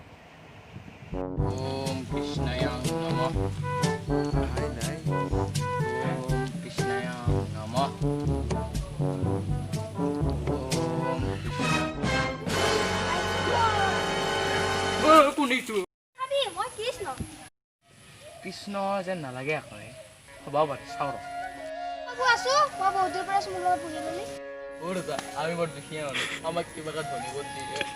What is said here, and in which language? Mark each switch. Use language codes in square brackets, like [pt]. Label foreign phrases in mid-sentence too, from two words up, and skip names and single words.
[sa] Om Krishnayang Namah. Hai. Om Krishnayang Namah. [as] Om শুনিছো কৃষ্ণ যেন নালাগে আকৌ হ'ব বাৰু চাওঁ আমি বৰ দুখীয়া মানুহ আমাক কিবা এটা ধনিব দিয়ে